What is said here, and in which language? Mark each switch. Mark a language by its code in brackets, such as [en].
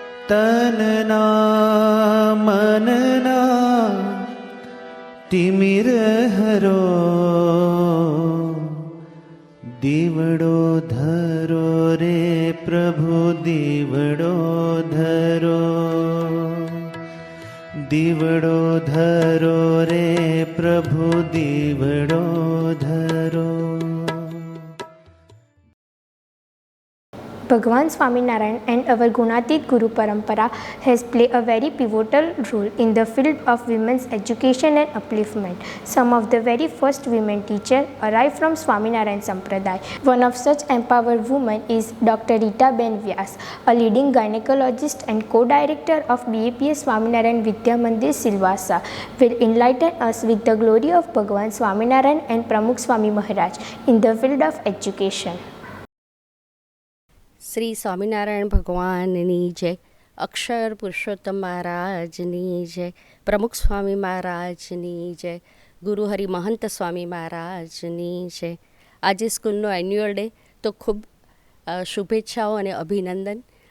[gu] તનના મનના તિમિર હરો, દીવડો ધરો રે પ્રભુ, દીવડો ધરો, દીવડો ધરો રે પ્રભુ, દીવડો ધરો. [en] Bhagwan Swaminarayan and our Gunatit Guru Parampara has played a very pivotal role in the field of women's education and upliftment. Some of the very first women teachers arrived from Swaminarayan Sampradaya. One of such empowered women is Dr. Rita Ben Vyas, a leading gynecologist and co-director of BAPS Swaminarayan Vidya Mandir Silvassa, will enlighten us with the glory of Bhagwan Swaminarayan and Pramukh Swami Maharaj in the field of education. [gu] Shri Swaminarayan ભગવાનની જય, અક્ષર પુરુષોત્તમ મહારાજની જય, પ્રમુખ સ્વામી મહારાજની જય, ગુરુ હરિ મહંત સ્વામી મહારાજની જય. આજે સ્કૂલનો એન્યુઅલ ડે, તો ખૂબ શુભેચ્છાઓ અને અભિનંદન.